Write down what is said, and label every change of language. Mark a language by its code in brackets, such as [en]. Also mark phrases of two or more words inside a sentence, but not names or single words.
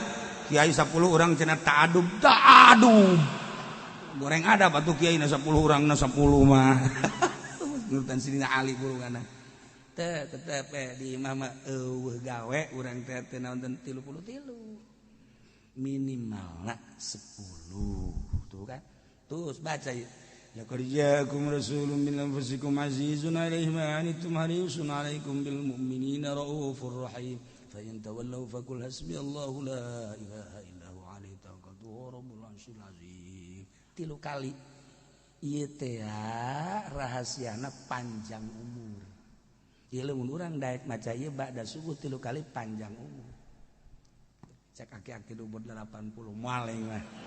[su] Kiai 10 urang cenah ta'adub. Goreng adab atuh kiai na 10 urangna 10 mah. Nurutan sidina Ali gurungana. Teu tetep di imah mah eueuh gawe urang teh teu naon 33. Minimalna 10. Tuh kan. [ar] Terus baca لقد جاءكم رسول من أنفسكم عزيز عليه ما عنتم حريص عليكم بالمؤمنين رءوف رحيم فإن تولوا فقل حسبي الله لا إله إلا هو عليه توكلت ورب العرش العظيم. [su] 3 kali ieu teh rahasiana panjang umur. Ieu lamun urang daek maca ieu ba'da subuh 3 kali panjang umur. Cek aki-aki umur 80 moal mah.